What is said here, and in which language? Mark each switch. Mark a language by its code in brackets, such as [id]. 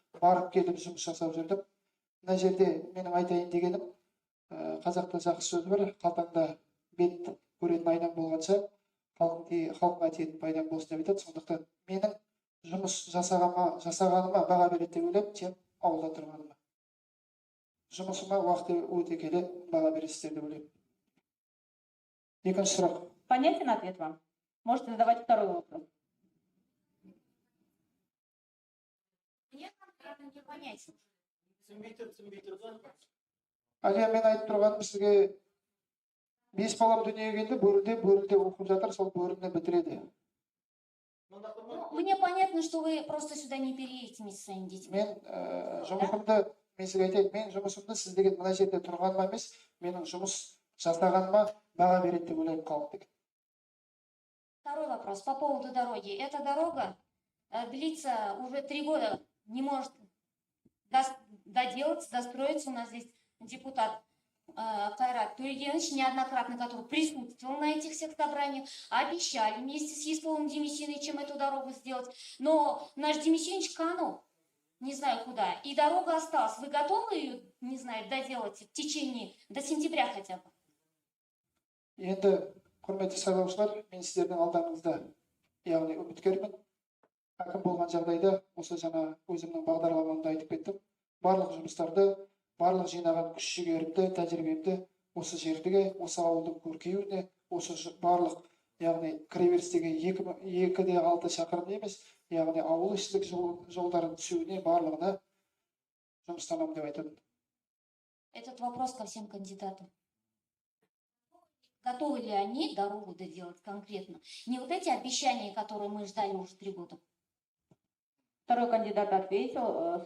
[kk] Барып келіп жұмыс жасап жүрдім. Мына жерде менің айтайын дегенім, қазақта жақсы сөз бар, қалтаңда бет көретін айнаң болғанша, халқыңа тиетін пайдаң болсын деп айтады. Сондықтан менің жұмыс жасағаныма баға береді деп ойлаймын, чем ауылда тұрғаныма. Жұмысыма уақыт өте келе баға бересіздер деп ойлаймын. Екінші сұрақ. [ru] Понятен ответ вам? Можете задавать второй вопрос. Мне конкретно не понять. [kk] Әлия, мен айтып тұрғаным сізге 5 балам дүниеге келді, бөрілде оқып жатыр, сол бөріне бітіреді. [ru] Ну, мне понятно, что вы просто сюда не переедете вместе со своими детьми. [kk] Мен жұмысымды, мен сізге айтайын, мен жұмысымды сіз деген мына жерде тұрғаныма емес, менің жұмыс жасағаныма баға береді деп ойлаймын халық. [ru] Второй вопрос по поводу дороги. Эта дорога длится уже 3 года, не может доделаться, достроиться. У нас здесь депутат Кайрат Турегенович, неоднократно который присутствовал на этих всех собраниях, обещали вместе с Есполом Демисиновичем эту дорогу сделать. Но наш Демисинович канул, не знаю куда, и дорога осталась. Вы готовы ее, не знаю, доделать в течение, до сентября хотя бы? [kk] Енді, құрметті сайлаушылар, мен сіздердің алдарыңызда, яғни үміткермін. Әкім болған жағдайда, осы жаңа өзімнің бағдарламамда айтып кеттім. Барлық жұмыстарды, барлық жинаған күш жігерімді, тәжірибемді осы жердегі, осы ауылдың көркеюіне, осы барлық, яғни кіреберістегі 2-6 шақырым емес, яғни ауыл ішілік жолдарын түсуіне барлығына жұмыстанамын деп айтамын. [ru] Этот вопрос ко всем кандидатам. Готовы ли они дорогу доделать конкретно? Не вот эти обещания, которые мы ждали уже 3 года. Второй кандидат ответил.